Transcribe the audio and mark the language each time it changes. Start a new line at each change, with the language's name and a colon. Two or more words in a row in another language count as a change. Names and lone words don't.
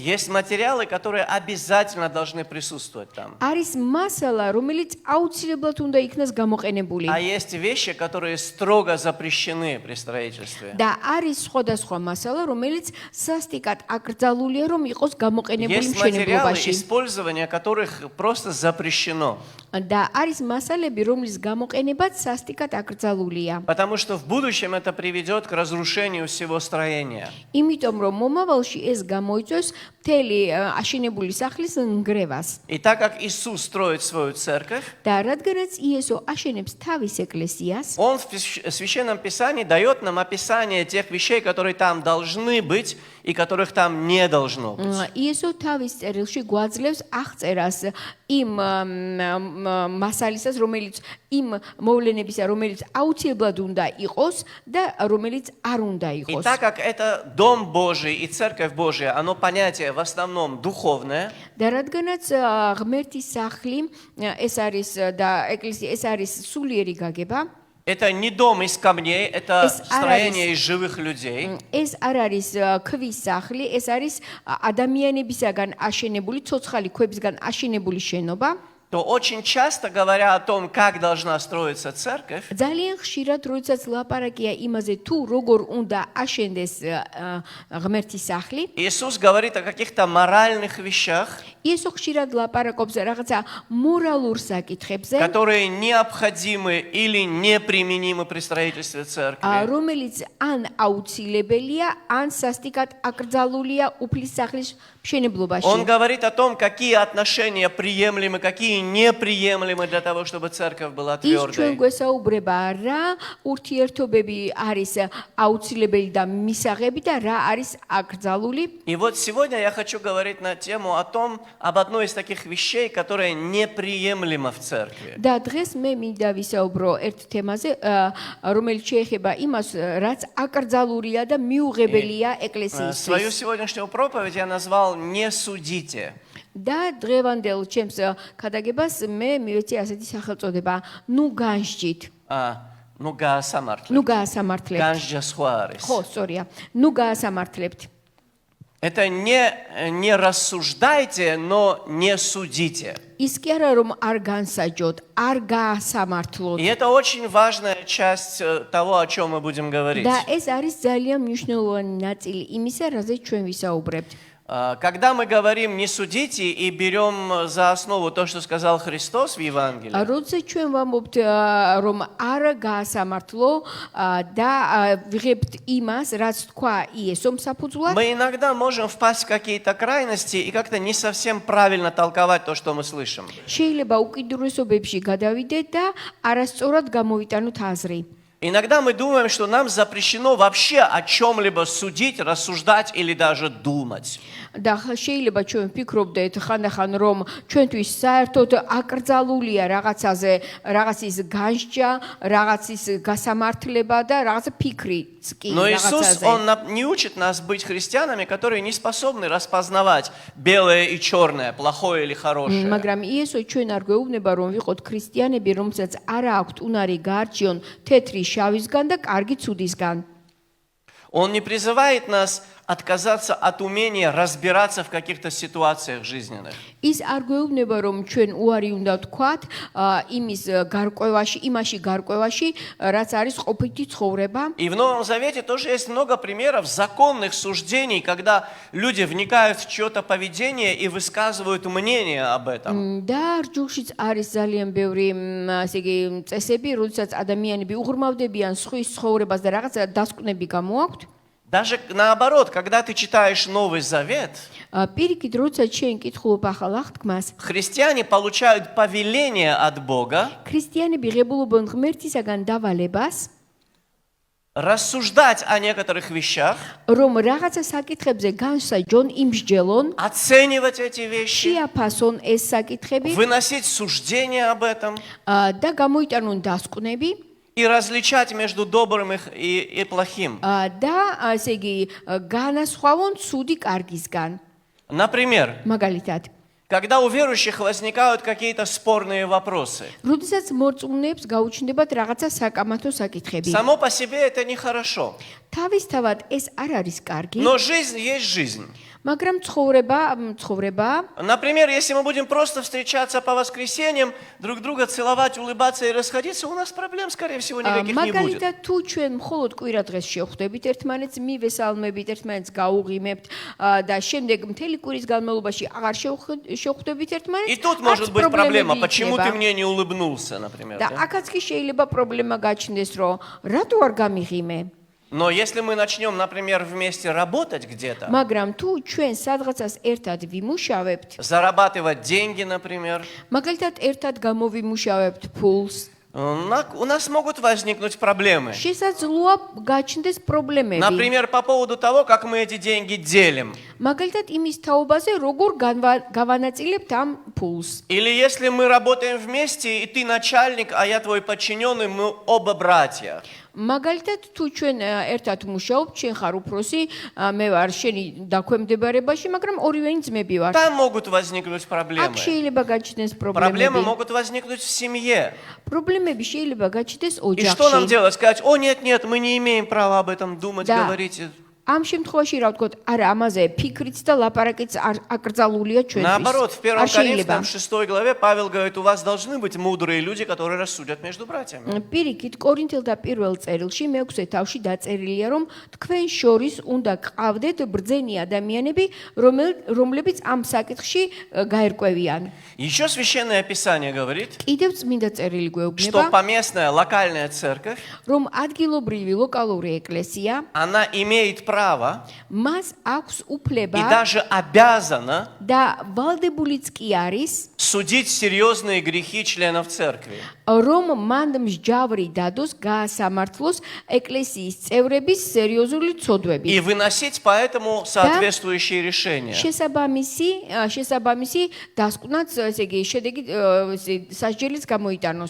Russian: Есть материалы, которые обязательно должны присутствовать там.
Georgian: არის მასალა, რომელიც აუცილებლად უნდა იქნას გამოყენებული.
Russian: А есть вещи, которые строго запрещены при строительстве.
Georgian: და არის სხვადასხვა მასალა, რომელიც სასტიკად აკრძალულია, რომ იყოს გამოყენებული
Russian: Есть материалы,
Georgian: მშენებლობაში.
Russian: использование которых просто запрещено.
Georgian: და არის მასალები, რომლის გამოყენებაც სასტიკად აკრძალულია.
Russian: Потому что в будущем это приведет к разрушению всего строения.
Georgian: იმიტომ რომ მომავალში ეს გამოიწვევს მთელი აშენებული სახლის ნგრევას.
Russian: И так как Иисус строит свою церковь,
Georgian: და რადგანაც იესო აშენებს თავის ეკლესიას,
Russian: Он в Священном Писании дает нам описание тех вещей, которые там должны быть и которых там не должно быть.
Georgian: იესო თავის წერილში გვაძლევს აღწერას იმ მასალისას, რომელიც იმ მოვლენებისა, რომელიც აუცილებლად უნდა იყოს და რომელიც არ უნდა
Russian: И
Georgian: იყოს.
Russian: так как это Дом Божий и Церковь Божия, оно понятие в основном духовное,
Georgian: და რადგანაც ღმერთის სახლი ეს არის და ეკლესია ეს არის სულიერი გაგება,
Russian: это не дом из камней, это строение из живых людей.
Georgian: ეს არ არის ქვის სახლი, ეს არის ადამიანებისაგან აშენებული, ცოცხალი ქვებისგან აშენებული შენობა.
Russian: То очень часто, говоря о том, как должна строиться церковь,
Georgian: ძალიან ხშირად როდესაც ლაპარაკია იმაზე თუ როგორ უნდა აშენდეს ღმერთის სახლი,
Russian: Иисус говорит о каких-то моральных вещах,
Georgian: იესო ხშირად ლაპარაკობს რაღაცა მორალურ საკითხებზე,
Russian: которые необходимы или неприменимы при строительстве церкви.
Georgian: რომელიც ან აუცილებელია, ან სასტიკად აკრძალულია უფლის სახლის მშენებლობაში.
Russian: Он говорит о том, какие отношения приемлемы, какие ключи неприемлемы для того, чтобы церковь была
Georgian: ის ჩვენ
Russian: твердой.
Georgian: გვესაუბრება რა ურთიერთობები არის აუცილებელი და მისაღები და რა არის აკრძალული.
Russian: И вот сегодня я хочу говорить на тему об одной из таких вещей, которая неприемлема в церкви.
Georgian: და დღეს მე მინდა ვისაუბრო ერთ თემაზე, რომელიც შეეხება იმას, რაც აკრძალულია და მიუღებელია ეკლესიისთვის.
Russian: Свою сегодняшнюю проповедь я назвал «Не судите».
Georgian: და დღევანდელ ჩემს ქადაგებას მე მივეცი ასეთი სახელწოდება, ნუ განსჯით. ნუ, გაასამართლებთ. ნუ გაასამართლებთ. განსჯა სხვა არის. ხო, სწორია. ნუ გაასამართლებთ.
Russian: Это не рассуждайте, но не судите.
Georgian: ის კი არა რომ არ განსაჯოთ, არ გაასამართლოთ.
Russian: И это очень важная часть того, о чем мы будем говорить.
Georgian: და ეს არის ძალიან მნიშვნელოვანი ნაწილი იმისა, რაზეც ჩვენ ვისაუბრებთ.
Russian: Когда мы говорим «не судите» и берем за основу то, что сказал Христос в Евангелии,
Georgian: როდესაც ჩვენ ვამბობთ რომ არ გაასამართლო და ვიღებთ იმას, რაც თქვა იესომ საფუძვლად,
Russian: мы иногда можем впасть в какие-то крайности и как-то не совсем правильно толковать то, что мы слышим.
Georgian: შეიძლება უკიდურესობებში გადავიდეთ და არასწორად გამოვიტანოთ აზრი.
Russian: Иногда мы думаем, что нам запрещено вообще о чем-либо судить, рассуждать или даже думать.
Georgian: და შეიძლება ჩვენ ვფიქრობდეთ ხანდახან რომ ჩვენთვის საერთოდ აკრძალულია რაღაცაზე, რაღაცის განსჯა, რაღაცის გასამართლება და რაღაცა ფიქრიც კი
Russian: Но Иисус,
Georgian: რაღაცაზე.
Russian: Он не учит нас быть христианами, которые не способны распознавать белое и черное, плохое или хорошее.
Georgian: მაგრამ იესო ჩვენ არ გვეუბნება რომ ვიყოთ ქრისტიანები, რომელსაც არ აქვთ უნარი გაარჩიონ თეთრი შავისგან და კარგი ცუდისგან.
Russian: Он не призывает нас отказаться от умения разбираться в каких-то ситуациях жизненных.
Georgian: ის არ გვეუბნება რომ ჩვენ უარი უნდა ვთქვათ იმის გარკვევაში, იმაში გარკვევაში, რაც არის ყოფითი ცხოვრება.
Russian: И в Новом Завете тоже есть много примеров законных суждений, когда люди вникают в чье-то поведение и высказывают мнение об этом.
Georgian: და რჯულშიც არის ძალიან ბევრი, ასე იგი, წესები, როდესაც ადამიანები უღრმავდებიან სხვის ცხოვრებას და რაღაცა დასკვნები გამოაქვთ.
Russian: Даже наоборот, когда ты читаешь Новый Завет,
Georgian: პირიქით, როდესაც შენ კითხულობ ახალ აღთქმას,
Russian: христиане получают повеление от Бога
Georgian: ქრისტიანები ღებულობენ ღმერთისაგან დავალებას,
Russian: рассуждать о некоторых вещах,
Georgian: რომ რაღაცა საკითხებზე განსაჯონ, იმსჯელონ,
Russian: оценивать эти вещи,
Georgian: შეაფასონ ეს საკითხები
Russian: выносить суждения об этом
Georgian: და გამოიტანონ დასკვნები.
Russian: и различать между добрым и плохим.
Georgian: და ასე იგი განასხვავონ ცუდი კარგისგან.
Russian: Например,
Georgian: მაგალითად,
Russian: когда у верующих возникают какие-то спорные вопросы,
Georgian: როდესაც მორწმუნეებს გაუჩნდებათ რაღაცა საკამათო საკითხები.
Russian: само по себе это нехорошо.
Georgian: თავისთავად ეს არ არის კარგი,
Russian: Но жизнь есть жизнь.
Georgian: მაგრამ ცხოვრება,
Russian: Например, если мы будем просто встречаться по воскресеньям, друг друга целовать, улыбаться и расходиться, у нас проблем, скорее всего, никаких не будет.
Georgian: მაგალითად თუ ჩვენ მხოლოდ კვირა დღეს შევხვდებით ერთმანეთს, მივესალმებით ერთმანეთს, გაუღიმებთ და შემდეგ მთელი კვირის განმავლობაში აღარ შევხვდებით ერთმანეთს.
Russian: И тут может быть проблема, почему ты мне не улыбнулся, например.
Georgian: და
Russian: Да?
Georgian: აქაც კი შეიძლება პრობლემა გაჩნდეს, რომ რატო არ გამიღიმე?
Russian: Но если мы начнем, например, вместе работать где-то,
Georgian: მაგრამ თუ ჩვენ სადღაცას ერთად ვიმუშავებთ,
Russian: зарабатывать деньги, например,
Georgian: მაგალითად ერთად გამოვიმუშავებთ ფულს,
Russian: у нас могут возникнуть проблемы.
Georgian: შესაძლოა გაჩნდეს პრობლემები.
Russian: Например, по поводу того, как мы эти деньги делим.
Georgian: მაგალითად იმის თაობაზე, როგორ გავანაწილებთ ამ ფულს.
Russian: Или если мы работаем вместе, и ты начальник, а я твой подчиненный, мы оба братья.
Georgian: მაგალითად თუ ჩვენ ერთად მუშაობთ, შენ ხარ უფროსი, მე ვარ შენი დაქვემდებარებაში, მაგრამ ორივენი ძმები ვართ.
Russian: Там могут возникнуть
Georgian: აქ
Russian: проблемы.
Georgian: შეიძლება გაჩნდეს
Russian: Проблемы
Georgian: პრობლემები.
Russian: могут возникнуть в семье.
Georgian: პრობლემები შეიძლება გაჩნდეს
Russian: И что нам
Georgian: ოჯახში.
Russian: делать? Сказать, о, нет, нет, мы не имеем права об этом думать, Да. говорить.
Georgian: ამ შემთხვევაში რა ვთქვათ, არა, ამაზე ფიქრიც და лапарაკიც აკრძალულია ჩვენთვის.
Russian: Наоборот, в 1
Georgian: არ შეიძლება.
Russian: Коринфянам 6 главе Павел говорит, у вас должны быть мудрые люди, которые рассудят между братьями.
Georgian: პირიქით, კორინთელთა პირველ წერილში მე-6 თავში დაწერილია, რომ თქვენ შორის უნდა გყავდეთ ბრძენი ადამიანები, რომლებიც ამ საკითხში გაერკვევიან.
Russian: Еще Священное Писание говорит,
Georgian: კიდევ წმინდა წერილი
Russian: что
Georgian: გვეუბნება,
Russian: поместная локальная церковь,
Georgian: რომ ადგილობრივი ლოკალური ეკლესია
Russian: она имеет право право
Georgian: მას აქვს
Russian: и
Georgian: უფლება
Russian: даже обязана
Georgian: და ვალდებულიც კი არის
Russian: судить серьезные грехи членов церкви.
Georgian: რომ მან მსჯავრი დადოს გაასამართლოს ეკლესიის წევრების სერიოზული ცოდვები.
Russian: И выносить поэтому соответствующие решения.
Georgian: შესაბამისი დასკვნაც, ესე იგი, შედეგი სასჯელიც გამოიტანოს.